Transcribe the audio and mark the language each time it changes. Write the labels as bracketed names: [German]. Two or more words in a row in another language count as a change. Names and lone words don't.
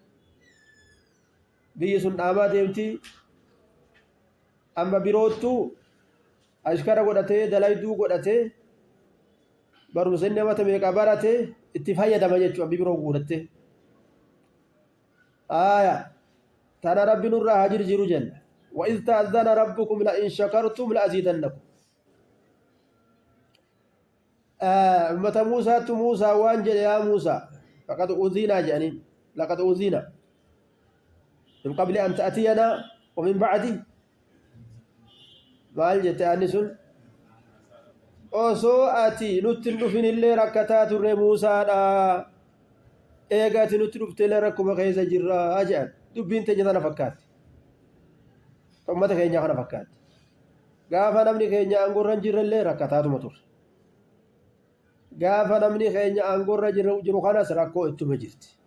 [Oromo] biyyi sun dhaamaa deemti amma biroottuu ashkara godhatee dalayduu godhatee barumsa inni amata meeqa barate itti fayyadama jechuudha biroo guuratte aya tana rabbi nurraa haa jirjiru jenna [Arabic] وإذ تأذن ربكم لئن شكرتم لأزيدنكم [Oromo] ummata muusaatu muusaa waan jedhe [Arabic] يا موسى فقد أوذينا jedhaniin لقد أوذينا من قبل أن تأتينا ومن بعد [Oromo] maal jette anni sun osoo ati nutti hin dhufinillee rakkataa turre muusaadha eega ati nutti dhufteellee rakkuma keessa jirraa jedhan dubbiin teenya tana fakkaatti ummata keenya kana fakkaatti gaafa namni keenya aangorra hin jirrellee rakkataatuma turre gaafa namni keenya aangorra jiru kanas rakkoo ittuma jirti